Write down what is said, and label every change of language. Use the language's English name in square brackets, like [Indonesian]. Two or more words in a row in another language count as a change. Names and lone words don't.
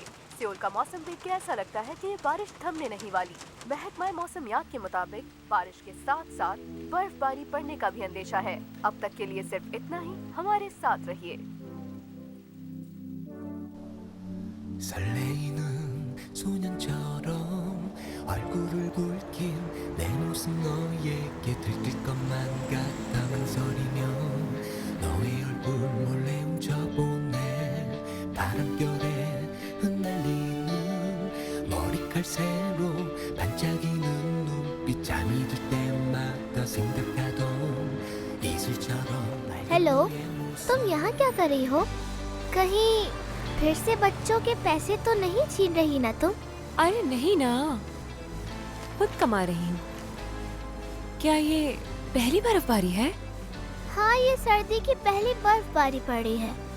[Hindi] सियोल का मौसम देख के ऐसा लगता है कि ये बारिश थमने नहीं वाली। महकमा मौसमियात के मुताबिक बारिश के साथ साथ बर्फबारी पड़ने का भी अंदेशा है। अब तक के लिए सिर्फ इतना ही। हमारे साथ रहिए। [Korean] 설레이는 소년처럼 얼굴을 붉힌 내 모습 너에게 들킬 것만 같아 망설이며 너의 얼굴 몰래 훔쳐보네. 바람결에 흩날리는 머리칼 새로 반짝이는 눈빛 잠이 들 때마다 생각하던 이슬처럼 [Hindi] हेलो, तुम यहाँ क्या कर रही हो? कहीं फिर से बच्चों के पैसे तो नहीं छीन रही ना तुम? अरे नहीं ना, खुद कमा रही हूँ। क्या ये पहली बर्फबारी है? हाँ, ये सर्दी की पहली बर्फबारी पड़ी है।